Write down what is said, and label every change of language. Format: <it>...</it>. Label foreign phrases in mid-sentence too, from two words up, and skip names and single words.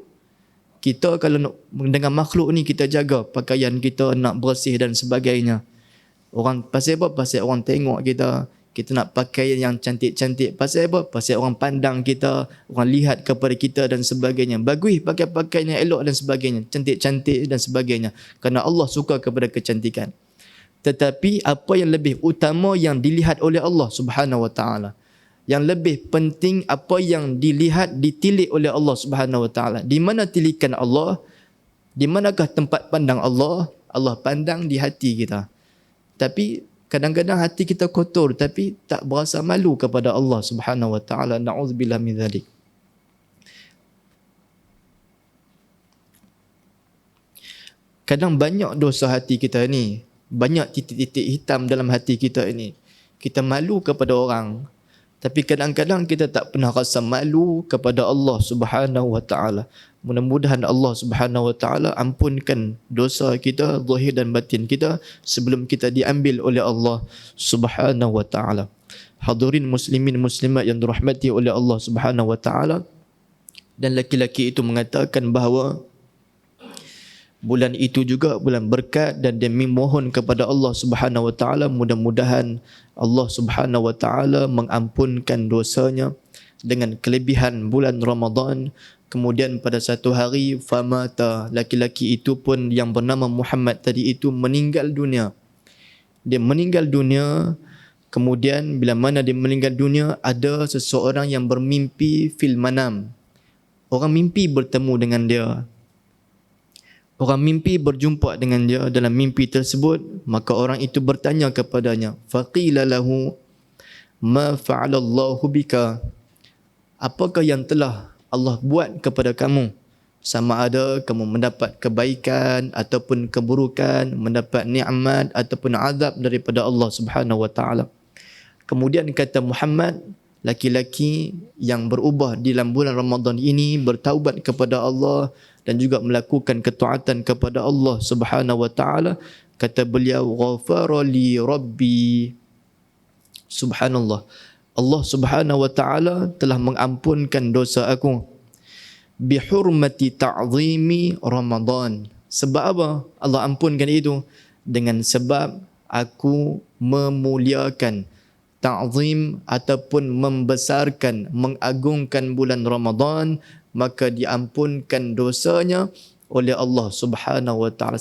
<ms>Kita kalau nak dengan makhluk ni, kita jaga pakaian kita, nak bersih dan sebagainya. Orang pasal apa? Pasal orang tengok kita. Kita nak pakai yang cantik-cantik. Pasal apa? Pasal orang pandang kita, orang lihat kepada kita dan sebagainya. Bagus pakai pakaian yang elok dan sebagainya, cantik-cantik dan sebagainya, kerana Allah suka kepada kecantikan. Tetapi apa yang lebih utama yang dilihat oleh Allah</ms> <ar>سبحانه وتعالى,</ar> <ms>yang lebih penting apa yang dilihat, ditilik oleh Allah</ms> <ar>سبحانه وتعالى.</ar> <ms>Di mana tilikan Allah? Di manakah tempat pandang Allah? Allah pandang di hati kita. Tapi kadang-kadang hati kita kotor tapi tak berasa malu kepada Allah</ms> <ar>سبحانه وتعالى. نعوذ بالله من ذلك.</ar> <ms>Kadang banyak dosa hati kita ni, banyak titik-titik hitam dalam hati kita ini. Kita malu kepada orang, tapi kadang-kadang kita tak pernah rasa malu kepada Allah</ms> <ar>سبحانه وتعالى.</ar> <ms>Mudah-mudahan Allah</ms> <ar>سبحانه وتعالى</ar> <ms>ampunkan dosa kita, zahir dan batin kita, sebelum kita diambil oleh Allah</ms> <ar>سبحانه وتعالى.</ar> <ms>Hadirin muslimin muslimat yang dirahmati oleh Allah</ms> <ar>سبحانه وتعالى,</ar> <ms>dan laki-laki itu mengatakan bahawa bulan itu juga bulan berkat, dan dia memohon kepada Allah</ms> <ar>سبحانه وتعالى</ar> <ms>mudah-mudahan Allah</ms> <ar>سبحانه وتعالى</ar> <ms>mengampunkan dosanya dengan kelebihan bulan Ramadan. Kemudian pada satu hari famata, laki-laki itu pun yang bernama Muhammad tadi itu meninggal dunia. Dia meninggal dunia. Kemudian bila mana dia meninggal dunia, ada seseorang yang bermimpi</ms> <ar>في المنام.</ar> <ms>Orang mimpi bertemu dengan dia. Orang mimpi berjumpa dengan dia dalam mimpi tersebut. Maka orang itu bertanya kepadanya,</ms> <ar>فقيل له ما فعل الله بك,</ar> <ms>apakah yang telah Allah buat kepada kamu? Sama ada kamu mendapat kebaikan ataupun keburukan, mendapat nikmat ataupun azab daripada Allah</ms> <ar>سبحانه وتعالى.</ar> <ms>Kemudian kata Muhammad, laki-laki yang berubah di dalam bulan Ramadan ini bertaubat kepada Allah dan juga melakukan ketaatan kepada Allah</ms> <ar>سبحانه وتعالى.</ar> <ms>Kata beliau,</ms> <ar>غفر لي ربي.</ar> <ms>Subhanallah, Allah</ms> <ar>سبحانه وتعالى</ar> <ms>telah mengampunkan dosa aku.</ms> <ar>بحرمة تعظيم رمضان.</ar> <ms>Sebab apa Allah ampunkan itu? Dengan sebab aku memuliakan, ta'zim ataupun membesarkan, mengagungkan bulan Ramadan, maka diampunkan dosanya oleh Allah</ms> <ar>سبحانه وتعالى.</ar>